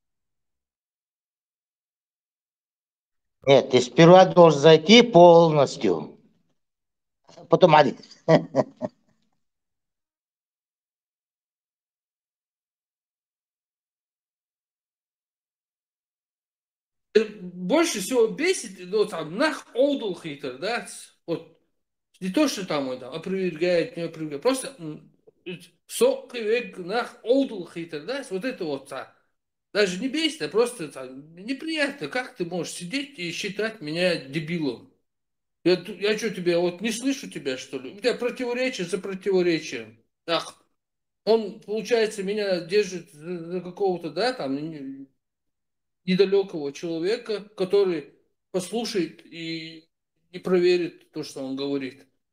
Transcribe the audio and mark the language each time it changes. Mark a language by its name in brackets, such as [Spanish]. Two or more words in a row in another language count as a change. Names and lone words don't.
[Russian] Нет, ты сперва должен зайти полностью, потом хадис. Больше всего бесит, ну, там, [Chechen] нах олдул хитр, [Russian] да, вот, не то, что там он там опровергает, не опровергает, просто [Chechen] нах олдул хитр, [Russian] да, вот это вот, даже не бесит, а просто неприятно, как ты можешь сидеть и считать меня дебилом? Я что, тебя, вот не слышу тебя, что ли? У тебя противоречие за противоречием. Ах, он, получается, меня держит за какого-то, да, там, недалекого человека, который послушает и не проверит то, что он говорит.